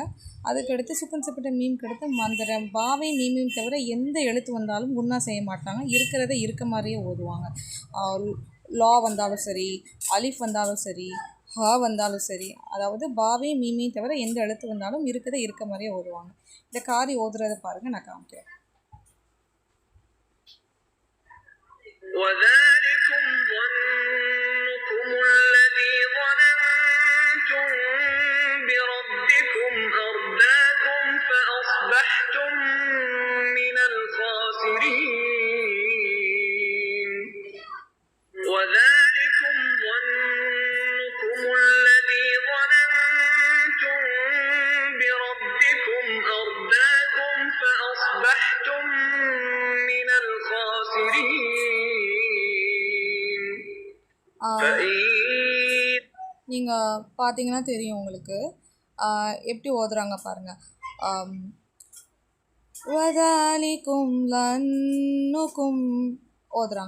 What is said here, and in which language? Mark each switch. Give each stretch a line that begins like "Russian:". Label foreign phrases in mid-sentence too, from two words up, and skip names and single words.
Tamil: அதுக்கடுத்து சுக்குன் செய்யப்பட்ட மீமுக்கு எடுத்து அந்த பாவை மீமையும் தவிர எந்த எழுத்து வந்தாலும் குன்னா செய்ய மாட்டாங்க. இருக்கிறத இருக்க மாதிரியே ஓதுவாங்க. லா வந்தாலும் சரி, அலிஃப் வந்தாலும் சரி, ஹா வந்தாலும் சரி, அதாவது பாவே மீமையும் தவிர எந்த எழுத்து வந்தாலும் இருக்கிறத இருக்க மாதிரியே ஓதுவாங்க. இந்த காரி ஓதுறதை பாருங்கள், நான் காமிக்கிறேன்.
Arabic: وذلكم ظنكم الذي ظننتم بربكم أرداكم فأصبحتم من الخاسرين. وذلكم ظنكم الذي ظننتم بربكم أرداكم فأصبحتم من الخاسرين.
Tamil: நீங்கள் பார்த்தீங்கன்னா தெரியும் உங்களுக்கு எப்படி ஓதுறாங்க பாருங்கள். வதாலிக்கும் லன்னுக்கும் ஓதுறாங்க.